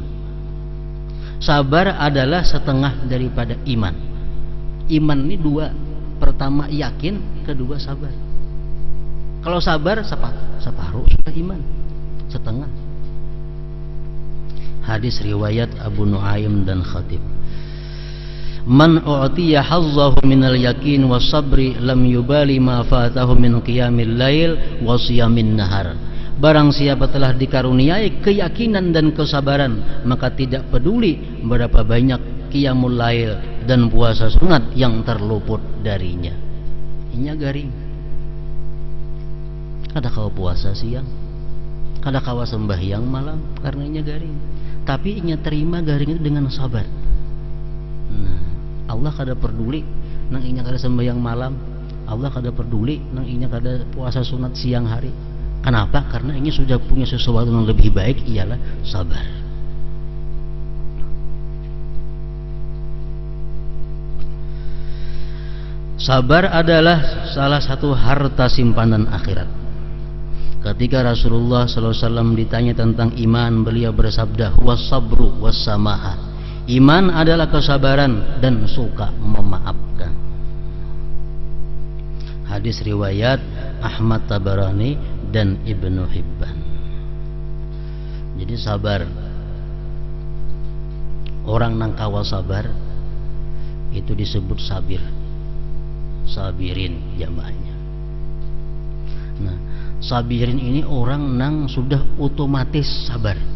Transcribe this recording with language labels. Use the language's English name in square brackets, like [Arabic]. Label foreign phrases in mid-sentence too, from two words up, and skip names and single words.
[Indonesian] Sabar adalah setengah daripada iman. Iman ini dua, pertama yakin, kedua sabar. Kalau sabar separuh sudah iman, setengah. Hadis riwayat Abu Nuaim dan Khatib. [Arabic] من أعطي حظه من اليقين والصبر لم يبال ما فاته من قيام الليل وصيام النهار. [Indonesian] Barang siapa telah dikaruniai keyakinan dan kesabaran, maka tidak peduli berapa banyak [Arabic] قيام الليل [Indonesian] dan puasa sunat yang terluput darinya. [Banjar] Inya garing. Kada kawa puasa siang, kada kawa sembahyang malam karena inya garing. Tapi inya terima garing itu dengan sabar. Nah, Allah kada peduli nang inya kada sembahyang malam, Allah kada peduli nang inya kada puasa sunat siang hari. [Indonesian] Kenapa? Karena ini sudah punya sesuatu yang lebih baik, ialah sabar. Sabar adalah salah satu harta simpanan akhirat. Ketika Rasulullah SAW ditanya tentang iman, beliau bersabda, [Arabic] "والصبر والسماحة." [Indonesian] Iman adalah kesabaran dan suka memaafkan. Hadis riwayat Ahmad Tabarani dan Ibnu Hibban. Jadi sabar, orang nang kawa sabar itu disebut sabir, sabirin jamaahnya. Nah, sabirin ini orang nang sudah otomatis sabar.